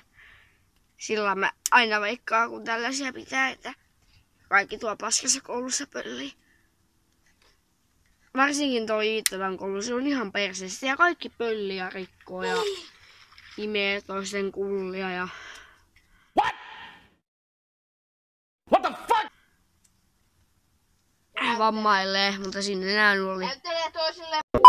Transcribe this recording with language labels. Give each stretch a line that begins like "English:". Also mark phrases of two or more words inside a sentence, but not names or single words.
Finnish: Sillä mä aina veikkaan, kun tällaisia pitää, että kaikki tuo paskassa koulussa pölliin. Varsinkin tuo Iittalan koulu, se on ihan perseestä ja kaikki pölliä rikkoo ja imee toisten kullia ja...
English: What the fuck?
Finnish: Vammailee, mutta sinne nää oli. Näyttelee toisille